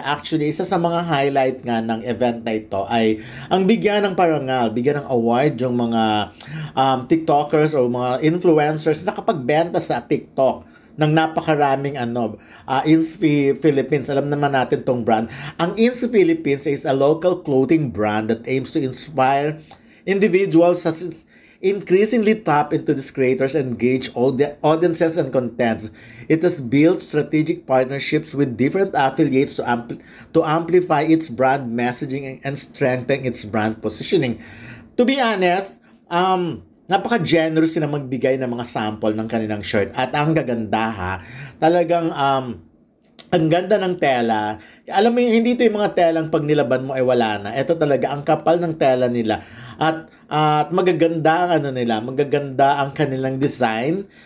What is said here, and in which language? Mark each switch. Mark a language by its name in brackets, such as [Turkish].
[Filipino] Actually, isa sa mga highlight nga ng event na ito ay ang bigyan ng parangal, bigyan ng award yung mga TikTokers o mga influencers na nakapagbenta sa TikTok ng napakaraming INSPI Philippines. Alam naman natin tong brand. [English] Ang INSPI Philippines is a local clothing brand that aims to inspire individuals as increasingly tap into these creators and engage all the audiences and contents. It has built strategic partnerships with different affiliates to amplify its brand messaging and strengthen its brand positioning. To be honest, [Filipino] napaka-generous sila magbigay ng mga sample ng kanilang shirt. At ang gaganda ha, talagang ang ganda ng tela. Alam mo, hindi ito yung mga telang pag nilaban mo ay wala na. Ito talaga, ang kapal ng tela nila. At magaganda ang magaganda ang kanilang design.